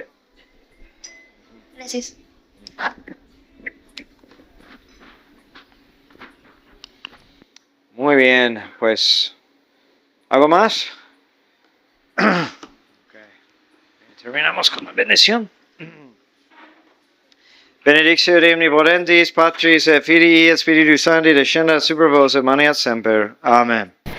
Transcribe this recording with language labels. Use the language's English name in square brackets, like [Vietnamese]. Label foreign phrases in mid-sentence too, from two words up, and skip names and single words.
[Spanish] Gracias. Muy bien, pues, ¿algo más? Okay. Terminamos con la bendición. [Latin] Benedictio Dei omnipotentis, Patris et Filii et Spiritus Sancti, descenda super vos et maneat semper. Amen.